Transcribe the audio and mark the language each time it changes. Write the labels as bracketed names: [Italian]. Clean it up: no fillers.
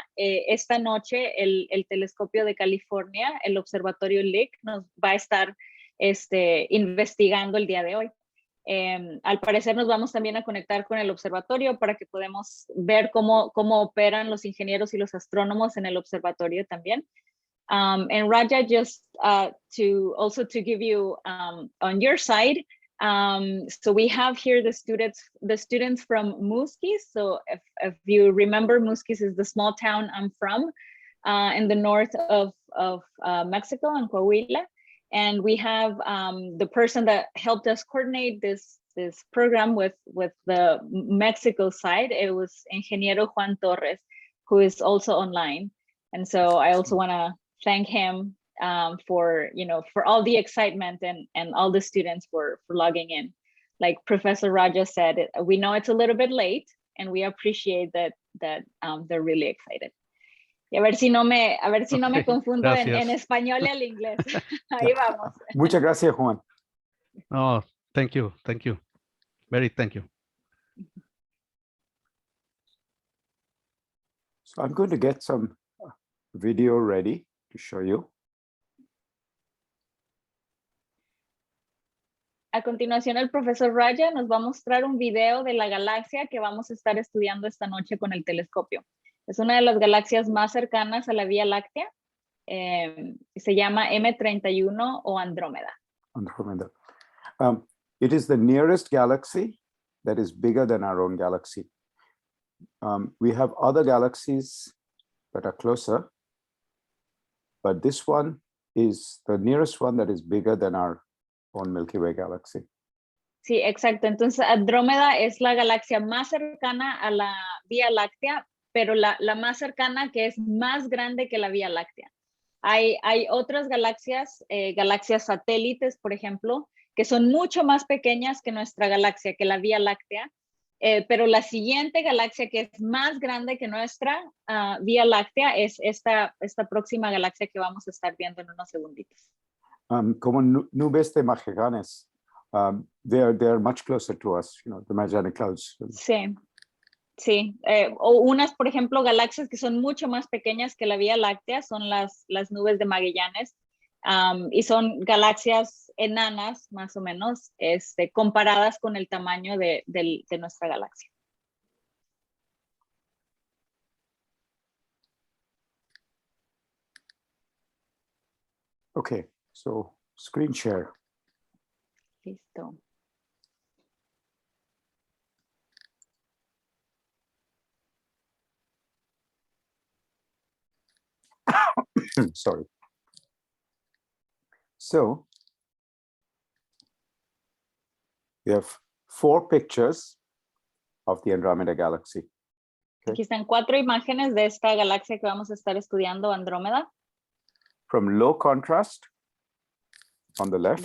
[Spanish] Esta noche el telescopio de California, el observatorio LIC, nos va a estar investigando el día de hoy. Al parecer nos vamos también a conectar con el observatorio para que podamos ver cómo operan los ingenieros y los astrónomos en el observatorio también. [English] And Raja, just to give you on your side, so we have here the students from Musquis. So if you remember, Musquis is the small town I'm from in the north of Mexico, in Coahuila. And we have the person that helped us coordinate this program with the Mexico side. It was Ingeniero Juan Torres, who is also online. And so I also want to thank him for all the excitement and all the students for logging in. Like Professor Raja said, we know it's a little bit late, and we appreciate that they're really excited. [Spanish] Y a ver si no me confundo en español y al inglés. Ahí vamos. Muchas gracias, Juan. [English] Oh, thank you. Very thank you. So I'm going to get some video ready to show you. [Spanish] A continuación, el profesor Raja nos va a mostrar un video de la galaxia que vamos a estar estudiando esta noche con el telescopio. Es una de las galaxias más cercanas a la Vía Láctea. Se llama M31 o Andrómeda. [English] Andromeda. It is the nearest galaxy that is bigger than our own galaxy. We have other galaxies that are closer, but this one is the nearest one that is bigger than our own Milky Way galaxy. [Spanish] Sí, exacto. Entonces, Andrómeda es la galaxia más cercana a la Vía Láctea, pero la más cercana que es más grande que la Vía Láctea. Hay otras galaxias, galaxias satélites, por ejemplo, que son mucho más pequeñas que nuestra galaxia, que la Vía Láctea, pero la siguiente galaxia que es más grande que nuestra Vía Láctea es esta próxima galaxia que vamos a estar viendo en unos segunditos. Como nubes de Magallanes, [English] they are much closer to us, the Magellanic Clouds. [Spanish] Sí, o unas, por ejemplo, galaxias que son mucho más pequeñas que la Vía Láctea son las nubes de Magallanes, y son galaxias enanas, más o menos, comparadas con el tamaño de nuestra galaxia. [English] Okay, so screen share. [Spanish] Listo. [English] Sorry. So we have 4 pictures of the Andromeda galaxy. Okay. [Spanish] Aquí están 4 imágenes de esta galaxia que vamos a estar estudiando, Andrómeda. [English] From low contrast on the left.